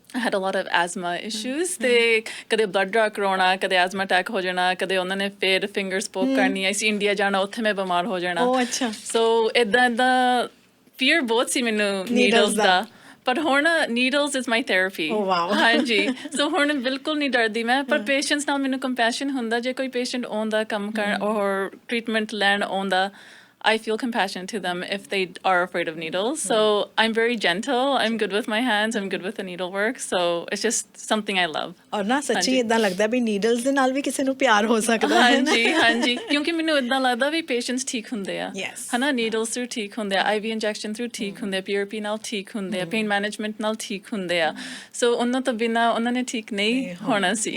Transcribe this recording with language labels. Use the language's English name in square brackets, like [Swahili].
[English] I had a lot of asthma issues, [Punjabi] ਤੇ ਕਦੇ blood ਡਰਾ ਕਰਾਉਣਾ, ਕਦੇ asthma attack ਹੋ ਜਾਣਾ, ਕਦੇ ਉਹਨਾਂ ਨੇ ਫਿਰ ਫਿੰਗਰਸ ਪੋਕ ਕਰਨੀ, ਅਸੀਂ ਇੰਡੀਆ ਜਾਣਾ, ਉੱਥੇ ਮੈਂ ਬਿਮਾਰ ਹੋ ਜਾਣਾ। ਅੱਛਾ। ਸੋ ਇੱਦਾਂ ਫੀਅਰ ਬਹੁਤ ਸੀ ਮੈਨੂੰ ਨੀਡਲਸ ਦਾ, ਪਰ ਹੁਣ [English] Needles is my therapy. [Punjabi] ਹਾਂਜੀ। ਸੋ ਹੁਣ ਬਿਲਕੁਲ ਨਹੀਂ ਡਰਦੀ ਮੈਂ, ਪਰ ਪੇਸ਼ੈਂਟਸ ਨਾਲ ਮੈਨੂੰ ਕੰਪੈਸ਼ਨ ਹੁੰਦਾ। ਜੇ ਕੋਈ ਪੇਸ਼ੈਂਟ ਆਉਂਦਾ ਕੰਮ ਕਰਨ ਔਰ ਟਰੀਟਮੈਂਟ ਲੈਣ ਆਉਂਦਾ, [English] I feel compassionate to them if they are afraid of needles. So I'm very gentle. I'm good with my hands. I'm good with the needlework. So it's just something I love. [Punjabi] ਔਰ ਨਾ ਸੱਚੀ ਹਾਂਜੀ। ਇਦਾਂ ਲੱਗਦਾ ਵੀ needles ਦੇ ਨਾਲ ਵੀ ਕਿਸੇ ਨੂੰ ਪਿਆਰ ਹੋ ਸਕਦਾ ਹੈ ਨਾ। ਹਾਂਜੀ ਹਾਂਜੀ ਕਿਉਂਕਿ ਮੈਨੂੰ ਇਦਾਂ ਲੱਗਦਾ ਵੀ ਪੇਸ਼ੈਂਟਸ ਠੀਕ ਹੁੰਦੇ ਆ [English] Yes. [Punjabi] ਹਨਾ ਨੀਡਲਸ ਥਰੂ ਠੀਕ ਹੁੰਦੇ ਆ IV ਇੰਜੈਕਸ਼ਨ ਥਰੂ ਠੀਕ ਹੁੰਦੇ ਆ PRP ਨਾਲ ਠੀਕ ਹੁੰਦੇ ਆ ਪੇਨ ਮੈਨੇਜਮੈਂਟ ਨਾਲ ਠੀਕ ਹੁੰਦੇ ਆ ਸੋ ਉਹਨਾਂ ਤੋਂ ਬਿਨਾਂ ਉਹਨਾਂ ਨੇ ਠੀਕ ਨਹੀਂ ਹੋਣਾ ਸੀ